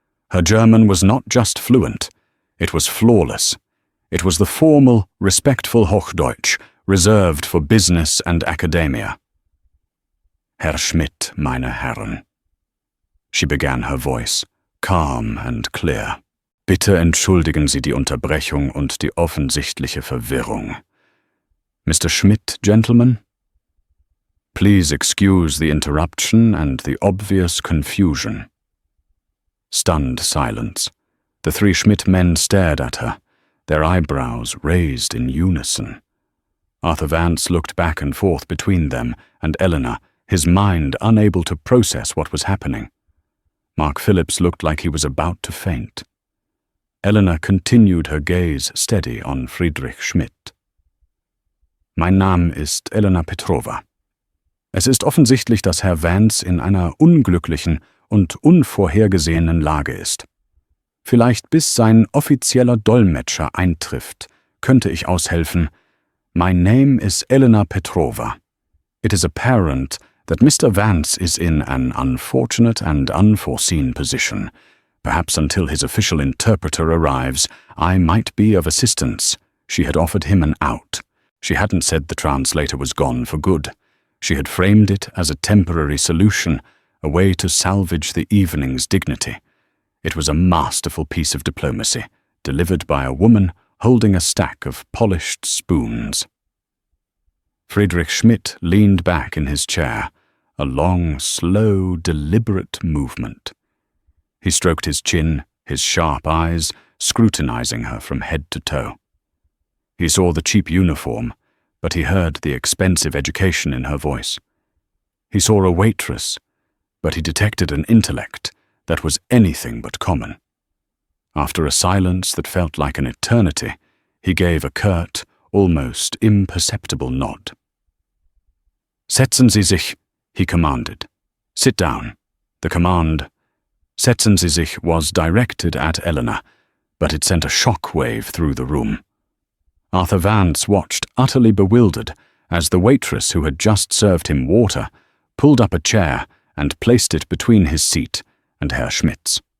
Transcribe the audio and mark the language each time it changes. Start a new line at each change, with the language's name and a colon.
English: Her German was not just fluent, it was flawless. It was the formal, respectful Hochdeutsch, reserved for business and academia.
German: "Herr Schmidt, meine Herren."
English: She began her voice, calm and clear.
German: "Bitte entschuldigen Sie die Unterbrechung und die offensichtliche Verwirrung.
English: Mr. Schmidt, gentlemen? Please excuse the interruption and the obvious confusion." Stunned silence. The 3 Schmidt men stared at her, their eyebrows raised in unison. Arthur Vance looked back and forth between them and Eleanor, his mind unable to process what was happening. Mark Phillips looked like he was about to faint. Eleanor continued her gaze steady on Friedrich Schmidt.
German: "Mein Name ist Elena Petrova. Es ist offensichtlich, dass Herr Vance in einer unglücklichen und unvorhergesehenen Lage ist. Vielleicht bis sein offizieller Dolmetscher eintrifft, könnte ich aushelfen.
English: My name is Elena Petrova. It is apparent that Mr. Vance is in an unfortunate and unforeseen position. Perhaps until his official interpreter arrives, I might be of assistance. She had offered him an out. She hadn't said the translator was gone for good. She had framed it as a temporary solution, a way to salvage the evening's dignity. It was a masterful piece of diplomacy, delivered by a woman holding a stack of polished spoons. Friedrich Schmidt leaned back in his chair, a long, slow, deliberate movement. He stroked his chin, his sharp eyes, scrutinizing her from head to toe. He saw the cheap uniform, but he heard the expensive education in her voice. He saw a waitress, but he detected an intellect that was anything but common. After a silence that felt like an eternity, he gave a curt, almost imperceptible nod.
German: Setzen Sie sich,
English: he commanded. Sit down. The command,
German: Setzen Sie sich,
English: was directed at Elena, but it sent a shock wave through the room. Arthur Vance watched utterly bewildered as the waitress who had just served him water pulled up a chair and placed it between his seat and Herr Schmidt's.